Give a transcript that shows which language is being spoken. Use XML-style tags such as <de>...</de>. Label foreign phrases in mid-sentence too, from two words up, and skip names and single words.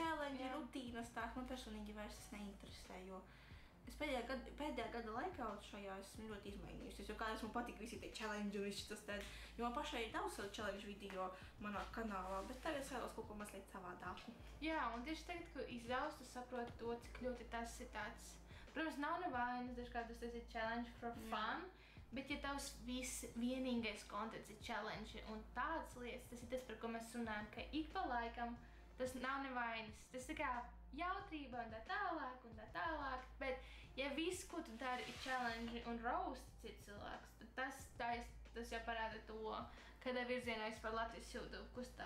<lv>challenge, rutīnas tās man personīgi vairs neinteresē, jo es pēdējā gada laikā šajā esmu ļoti izmainījusies, jo kā esmu patīk visi tie challenge un viss tas tad, jo man pašai ir daudz challenge video manā kanālā, bet tagad es vēlos kaut ko mazliet savādāku. Jā, un tieši tagad, kad izdaus, tu saproti to, cik ļoti tas ir tāds. Protams, nav nevainas, dažkārt tas ir</lv> <en>challenge for fun,</en> <lv>bet ja tavs vienīgais kontents ir challenge un tādas lietas, tas ir tas, par ko mēs runājam, ka ik pa laikam tas nav nevainas. Tas ir kā jautrība un tā tālāk, bet ja viss, ko tu dari, ir challenge un roast cits cilvēks, tad tas jau parāda to, kādā virzienā vispār Latvijas YouTube kustās.</lv>